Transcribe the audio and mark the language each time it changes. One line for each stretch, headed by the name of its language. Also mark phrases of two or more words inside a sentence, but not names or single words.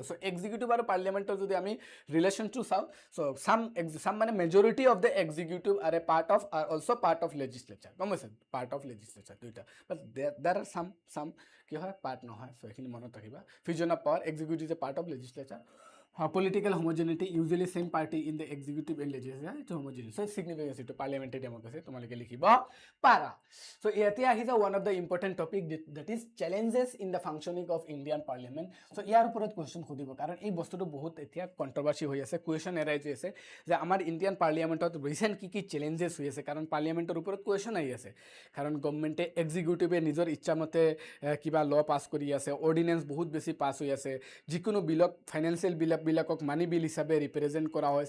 English: so executive
Assamese: আৰু পাৰ্লিয়ামেণ্টৰ যদি আমি ৰিলেশ্যনটো চাওঁ,
English: so some মানে majority of the executive are a also part of legislature।
Assamese: গম পাইছা,
English: part of legislature দুইটা, but there are some
Assamese: কি হয়, পাৰ্ট নহয়।
English: চ'
Assamese: এইখিনি মনত ৰাখিবা,
English: fusion of power, executive is a part of legislature. Political homogeneity, usually same party in the executive and legislature, it's homogeneous. So significance to parliamentary democracy
Assamese: তোমালোকে লিখিব পাৰা।
English: So
Assamese: এতিয়া আহিছে
English: one of the important topic that is challenges in the functioning of Indian Parliament.
Assamese: So ইয়াৰ ওপৰত কুৱেশ্যন সুধিব, কাৰণ এই বস্তুটো বহুত এতিয়া কণ্ট্ৰভাৰ্চি হৈ আছে,
English: question arise
Assamese: হৈ আছে যে আমাৰ ইণ্ডিয়ান পাৰ্লিয়ামেণ্টত ৰিচেণ্ট কি চেলেঞ্জেছ হৈ আছে, কাৰণ পাৰ্লিয়ামেণ্টৰ ওপৰত কুৱেশ্যন আহি আছে, কাৰণ
English: governmentে executiveে
Assamese: নিজৰ ইচ্ছামতে কিবা
English: law pass
Assamese: কৰি আছে, অৰ্ডিনেঞ্চ বহুত বেছি পাছ হৈ আছে, যিকোনো বিলক ফাইনেন্সিয়েল বিলাকক
English: money bill
Assamese: হিচাপে ৰিপ্ৰেজেণ্ট কৰা হৈছে।